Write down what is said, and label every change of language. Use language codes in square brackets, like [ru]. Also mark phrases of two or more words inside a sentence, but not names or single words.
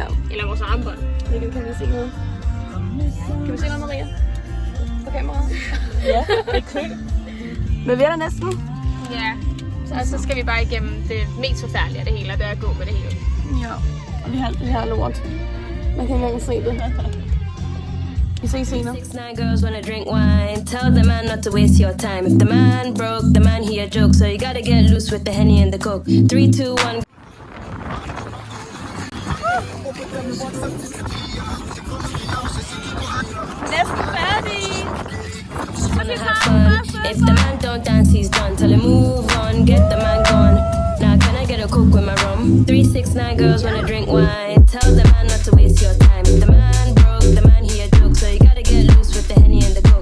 [da] Eller vores armbånd. Kan vi se noget? Kan vi se noget, Maria? På kameraet? Ja, i kø. Men vi er der næsten. Ja. Og så skal vi bare igennem det mest forfærdelige af det hele, og det er at gå med det hele. Ja, og vi har lort. Man kan ikke engang se det. Vi ses senere. [en] 6'9" girls wanna drink wine. Tell the man not to waste your time. If the man broke, the man he a joke. So you gotta get loose with the Henny and the Coke. 3, 2, 1. [da] Næsten færdig. [en] Wanna have fun. If the man don't dance, he's done. Tell him move on, get the man gone. Now can I get a Coke with my rum? 3, 6, 9 girls wanna drink wine. Tell the man not to waste your time. If the man broke, the man he a joke. So you gotta get loose with the Henny and the Coke.